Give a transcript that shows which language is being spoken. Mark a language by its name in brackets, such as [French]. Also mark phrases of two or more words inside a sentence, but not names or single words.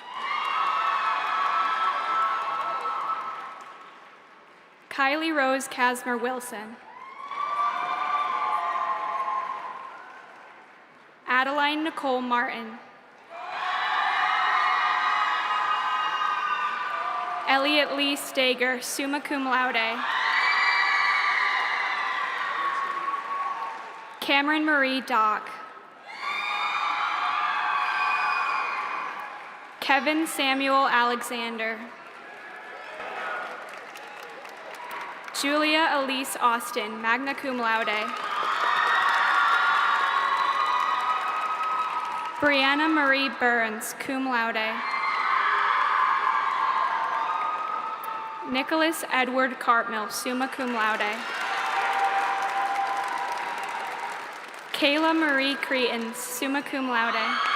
[English] Kylie Rose Casmer Wilson. Adeline Nicole Martin. Elliot Lee Stager, [Latin] summa cum laude. [English] Cameron Marie Dock. Kevin Samuel Alexander. Julia Elise Austin, [Latin] magna cum laude. [English] Brianna Marie Burns, [Latin] cum laude. [English] Nicholas Edward Cartmill, [Latin] summa cum laude. [English] Kayla Marie Cretons, [Latin] summa cum laude.